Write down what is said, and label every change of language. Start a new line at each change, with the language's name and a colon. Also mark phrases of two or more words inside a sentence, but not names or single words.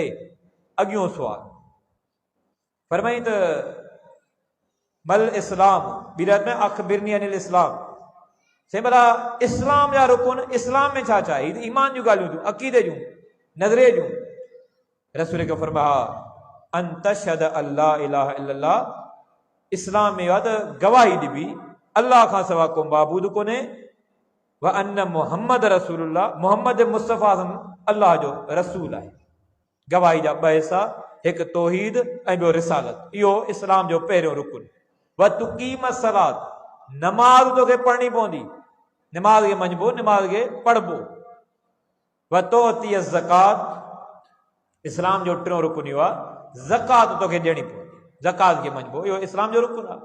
Sindhi: अॻियों सुवाल फरमाई त
Arabic: ما الإسلام,
Sindhi: ॿीरत में
Arabic: أخبرني عن الإسلام,
Sindhi: से भला इस्लाम जा रुकुन, इस्लाम में छा छा आहे? ईमान जूं ॻाल्हियूं थियूं, अक़ीदे जूं, नज़रे जूं। रसूल खे फरमाया
Arabic: أن تشهد أن لا إله إلا الله,
Sindhi: इस्लाम में आहे त गवाही ॾिबी अल्लाह खां सवा को माबूद कोन्हे,
Arabic: وأن محمد رسول الله,
Sindhi: मुहम्मद मुस्तफ़ा अल्लाह जो रसूल आहे। गवाही जा ॿ हिसा, हिकु तौहीद ऐं ॿियो रिसालत। इहो इस्लाम जो पहिरियों रुकुन।
Arabic: وتقيم الصلاة,
Sindhi: नमाज़ तोखे पढ़णी पवंदी, नमाज़ खे मञिबो, नमाज़ खे पढ़बो।
Arabic: وتؤتي الزكاة,
Sindhi: इस्लाम जो टियों रुकुन इहो आहे, ज़कात तोखे ॾियणी पवंदी, ज़कात खे मञिबो, इहो इस्लाम जो रुकुन आहे।